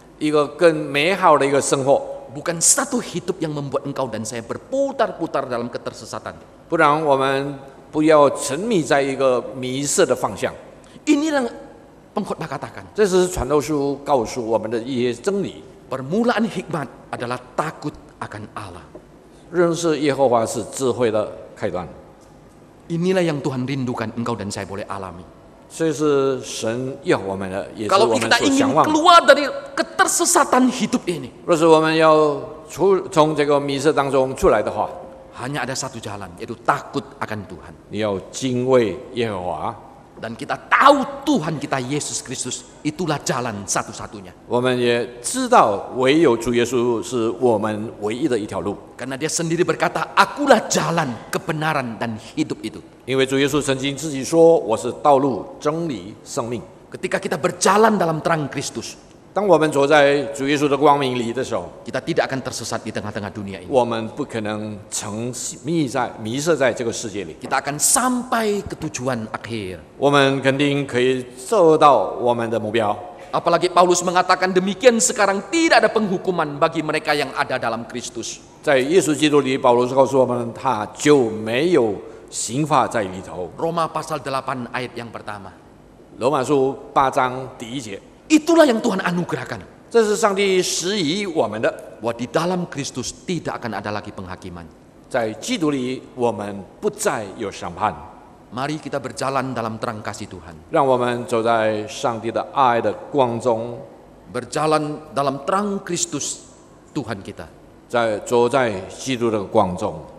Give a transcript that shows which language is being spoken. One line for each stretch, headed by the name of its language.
Chinese: 一个更美好的一个生活。
Indonesian: Bukan satu hidup yang membuat engkau dan saya berputar-putar dalam ketersesatan.
Chinese: 不然我们不要沉迷在一个迷失的方向。
Indonesian: Inilah pengkhotbah katakan,
Chinese: 这是传道书告诉我们的一些真理。
Indonesian: permulaan hikmat adalah takut akan Allah.
Chinese: 认识耶和华是智慧的开端，
Indonesian: Inilah yang Tuhan rindukan engkau dan saya boleh alami.
Chinese: 这是神要我们的，也是
Indonesian: Kalau
Chinese: 我们
Indonesian: kita
Chinese: 所
Indonesian: ingin
Chinese: 向往的。
Indonesian: keluar dari ketersesatan hidup ini,
Chinese: 若是我们要从这个迷失当中出来的话，
Indonesian: hanya ada satu jalan, yaitu takut akan Tuhan.
Chinese: 你要敬畏耶和华。
Indonesian: Dan kita tahu Tuhan kita Yesus Kristus itulah jalan satu-satunya.
Chinese: 我们也知道，唯有主耶稣是我们唯一的一条路，
Indonesian: Karena dia sendiri berkata, akulah jalan, kebenaran, dan hidup itu.
Chinese: 因为主耶稣曾经自己说：“我是道路、真理、生命。”
Indonesian: Ketika kita berjalan dalam terang Kristus,
Chinese: 当我们走在主耶稣的光明里的时候，
Indonesian: kita tidak akan tersesat di tengah-tengah dunia ini.
Chinese: 我们不可能迷失在这个世界里，
Indonesian: Kita akan sampai ke tujuan akhir.
Chinese: 我们肯定可以做到我们的目标。
Indonesian: Apalagi Paulus mengatakan demikian sekarang tidak ada penghukuman bagi mereka yang ada dalam Kristus.
Chinese: 在耶稣基督里，保罗告诉我们，他就没有刑罚在里头。
Indonesian: Roma pasal 8 ayat yang pertama.
Chinese: 罗马书8章第1节，
Indonesian: Itulah yang Tuhan anugerahkan.
Chinese: 这是上帝施予我们的，
Indonesian: Bahwa di dalam Kristus tidak akan ada lagi penghakiman.
Chinese: 在基督里我们不再有审判。
Indonesian: Mari kita berjalan dalam terang kasih Tuhan.
Chinese: 让我们走在上帝的爱的光中，
Indonesian: Berjalan dalam terang Kristus Tuhan kita.
Chinese: 走在基督的光中，